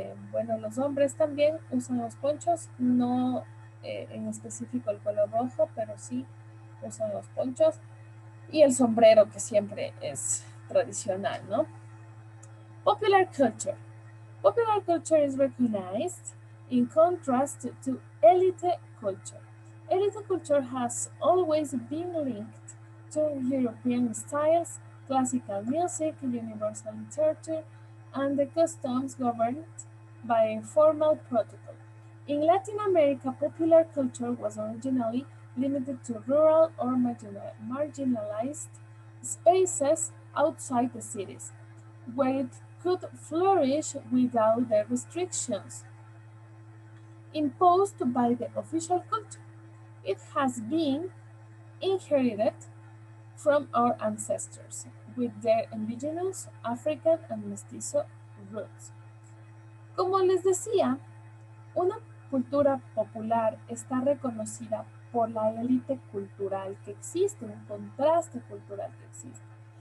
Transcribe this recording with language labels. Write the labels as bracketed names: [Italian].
[Spanish] Bueno, los hombres también usan los ponchos, no en específico el color rojo, pero sí usan los ponchos y el sombrero que siempre es tradicional, ¿no? [English] Popular culture. Popular culture is recognized in contrast to elite culture. Elite culture has always been linked to European styles, classical music, universal literature, and the customs governed by a formal protocol. In Latin America, popular culture was originally limited to rural or marginalized spaces outside the cities, where it could flourish without the restrictions. imposed by the official culture. It has been inherited from our ancestors with their indigenous, African, and mestizo roots. [Spanish] Como les decía, una cultura popular está reconocida por la élite cultural que existe, un contraste cultural que existe.